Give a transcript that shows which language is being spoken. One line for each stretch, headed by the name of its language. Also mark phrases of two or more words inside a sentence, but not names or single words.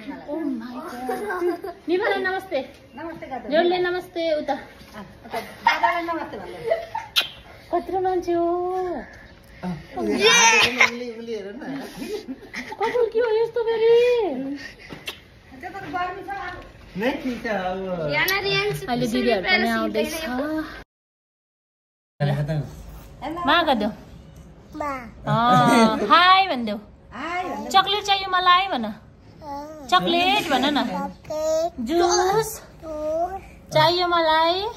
English: oh my god
Nepali: निमाले नमस्ते नमस्ते गर्नु जोडले नमस्ते उता दादालाई नमस्ते भन्नु कत्रो मान्छे हो कस्तो के हो यस्तो फेरि त्यो त गर्नु छ
Hindi: नहीं ठीक है अब
Nepali: अहिले दिदीहरू पनि आउँदैछ मा गरिदेऊ हाई भनिदेऊ चक्लेट चाहियो मलाई भन चक्लेट भन न जुस चाहियो मलाई